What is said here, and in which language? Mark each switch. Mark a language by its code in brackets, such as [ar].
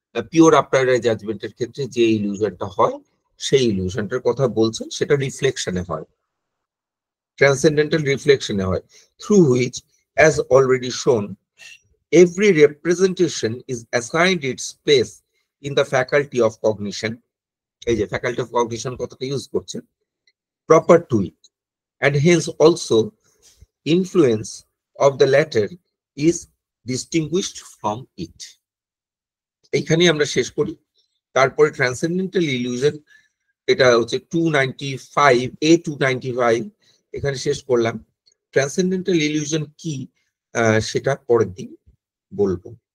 [bn] Pure আপ্রাইয়ারি জাজমেন্টের ক্ষেত্রে যে ইলিউশনটা হয় সেই ইলিউশনটার কথা বলছেন, সেটা রিফ্লেকশনে হয়, ট্রান্সেন্ডেন্টাল রিফ্লেকশনে হয়, থ্রু হুইচ, অ্যাজ অলরেডি শোন, [en] every representation is assigned its place in the faculty of cognition. [bn] এই যে [en] faculty of cognition [bn] কথাটা ইউজ করছেন, [en] proper to it, and hence also influence of the latter is distinguished from it. [bn] এইখানে আমরা শেষ করি। তারপরে ট্রান্সেন্ডেন্টাল ইলিউশন, এটা হচ্ছে 295 এখানে শেষ করলাম। ট্রান্সেন্ডেন্টাল ইলিউশন কি সেটা পরের দিন বলবো।